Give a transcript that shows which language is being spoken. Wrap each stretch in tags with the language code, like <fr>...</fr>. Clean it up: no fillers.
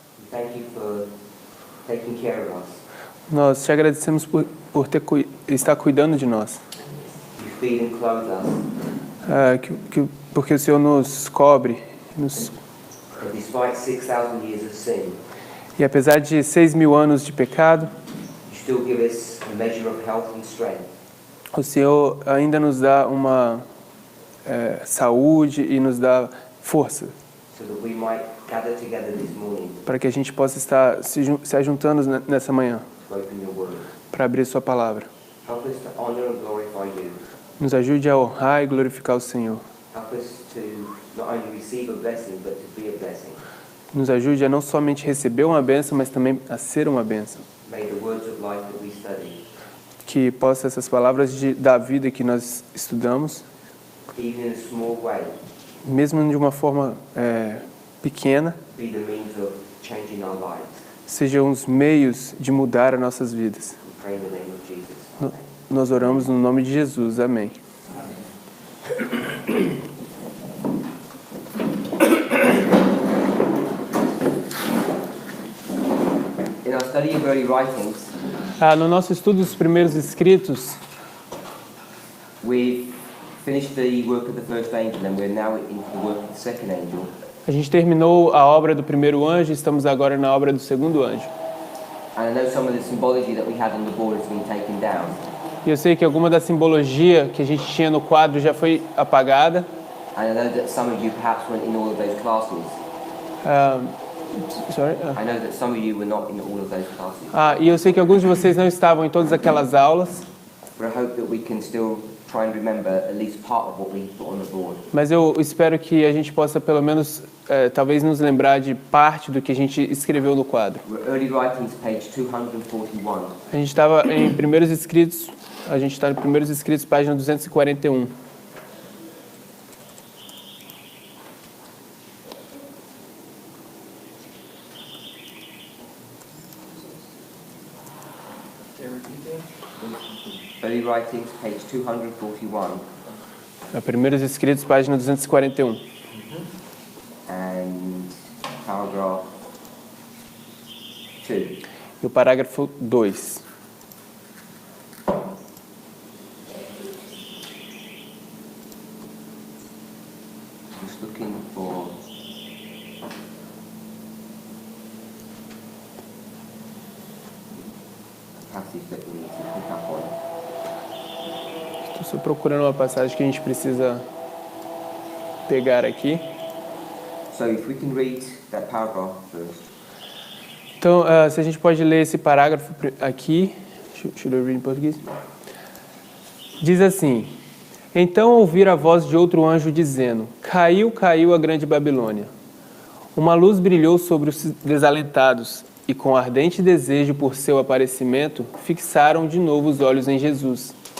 <en>thank you for taking care of us.</en> <pt>nós te agradecemos por estar cuidando de nós.</pt> <en>You feed and clothe us.</en> <pt>Porque o Senhor nos cobre.</pt> <en>And despite 6,000 years of sin,</en> <pt>E apesar de 6.000 anos de pecado,</pt> <en>you still give us a measure of health and strength.</en> <pt>o Senhor ainda nos dá uma saúde e nos dá força</pt> <en>So that we might gather together this morning</en> <pt>para que a gente possa estar se ajuntando nessa manhã</pt> <en>to open your word.</en> <pt>para abrir sua palavra.</pt> <en>Help us to honor and glorify you.</en> <pt>Nos ajude a honrar e glorificar o Senhor.</pt> <en>Help us to not only receive a blessing, but to be a blessing.</en> <pt>Nos ajude a não somente receber uma bênção, mas também a ser uma bênção.</pt> <en>May the words of life that we study,</en> <pt>Que possa essas palavras da vida que nós estudamos,</pt> <en>even in a small way,</en> <pt>mesmo de uma forma pequena,</pt> <en>be the means of changing our lives.</en> <pt>sejam os meios de mudar as nossas vidas.</pt> <en>We pray in the name of Jesus.</en> <pt>Nós oramos no nome de Jesus. Amém.</pt> <en>In our study of early writings,</en> <pt>No nosso estudo dos primeiros escritos,</pt> <en>we've finished the work of the first angel and we're now into the work of the second angel.</en> <pt>a gente terminou a obra do primeiro anjo e estamos agora na obra do segundo anjo.</pt> <en>And I know some of the symbology that we had on the board has been taken down.</en> <pt>E eu sei que alguma da simbologia que a gente tinha no quadro já foi apagada.</pt> <en>And I know that some of you perhaps weren't in all of those classes. I know that some of you were not in all of those classes.</en> <pt>E eu sei que alguns de vocês não estavam em todas aquelas aulas.</pt> <en>But I hope that we can still try and remember at least part of what we put on the board.</en> <pt>Mas eu espero que a gente possa pelo menos talvez nos lembrar de parte do que a gente escreveu no quadro.</pt> <en>We're Early Writings, page 241.</en> <pt>A gente estava em Primeiros Escritos, a gente está em Primeiros Escritos, página 241.</pt> <en>Early Writings, page 241.</en> <pt>Primeiros Escritos, página 241.</pt> <en>And paragraph 2.</en> <pt>E o parágrafo 2.</pt> <en>Just looking for passage that we need to pick up on.</en> <pt>Estou só procurando uma passagem que a gente precisa pegar aqui.</pt> <en>So if we can read that paragraph first.</en> <pt>Então, se a gente pode ler esse parágrafo aqui.</pt> <en>Should I read</en> <pt>em português? Diz assim: Então ouvi a voz de outro anjo dizendo: Caiu, caiu a grande Babilônia. Uma luz brilhou sobre os desalentados, e com ardente desejo por seu aparecimento, fixaram de novo os olhos em Jesus.</pt>